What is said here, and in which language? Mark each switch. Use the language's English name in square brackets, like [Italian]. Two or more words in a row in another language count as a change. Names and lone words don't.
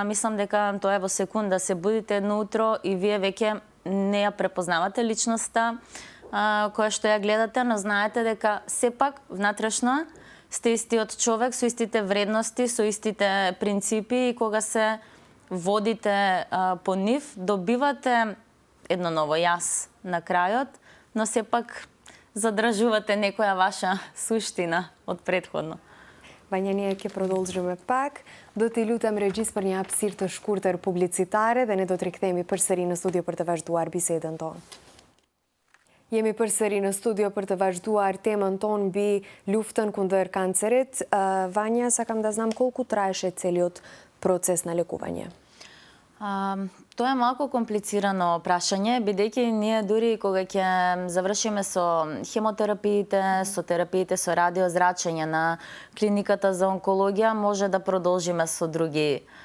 [Macedonian] Мислам дека тоа е во секунда, се будите едно утро и вие веќе не ја препознавате личноста која што ја гледате, но знаете дека сепак внатрешно сте истиот човек со истите вредности, со истите принципи, и кога се водите по нив, добивате едно ново јас на крајот, но сепак задржувате некоја ваша суштина од претходно. Вања, ние ќе продолжиме пак. [Albanian] Do t'i lutem regjis për një hapësirë të shkurtër publicitare dhe ne do të rikthehemi përsëri në studio për të vazhduar bisedën tonë. Jemi përsëri në studio për të vazhduar temën tonë mbi luftën kundër kancerit. Vanja, [Macedonian] сакам да знам колку траеше целиот процес на лекување? Тоа е малку комплицирано прашање, бидејќи ние дури кога ќе завршиме со хемотерапиите, со терапиите со радиозрачење на клиниката за онкологија, може да продолжиме со други